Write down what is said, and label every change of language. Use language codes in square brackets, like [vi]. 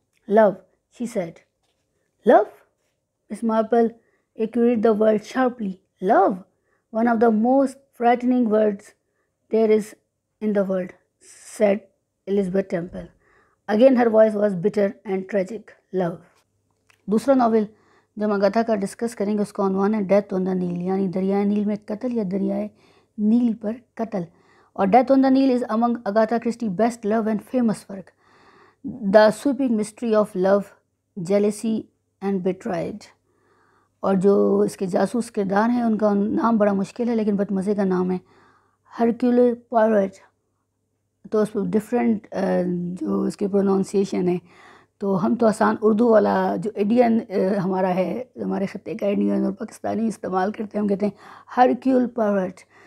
[en] Love, she said. Love? Miss Marple echoed the word sharply. Love, one of the most frightening words there is in the world, said Elizabeth Temple. Again her voice was bitter and tragic. Love. [ur] دوسرا novel جو ہم Agatha کا discuss کریں گے اس کا عنوان ہے death آن دا نیل، یعنی دریائے نیل میں قتل یا دریائے نیل پر قتل. [en] اور death on the Nile is among Agatha Christie best love and famous work. The sweeping mystery of love, jealousy and betrayed. [ur] اور جو اس کے جاسوس کردار ہیں ان کا نام بڑا مشکل ہے لیکن بہت مزے کا نام ہے، ہرکیول پوائرٹ. تو اس پہ ڈفرینٹ جو اس کے پروننسیشن ہے، تو ہم تو آسان اردو والا جو انڈین ہمارا ہے، ہمارے خطے کا انڈین اور پاکستانی استعمال کرتے ہیں، ہم کہتے ہیں ہرکیول پوائرٹ.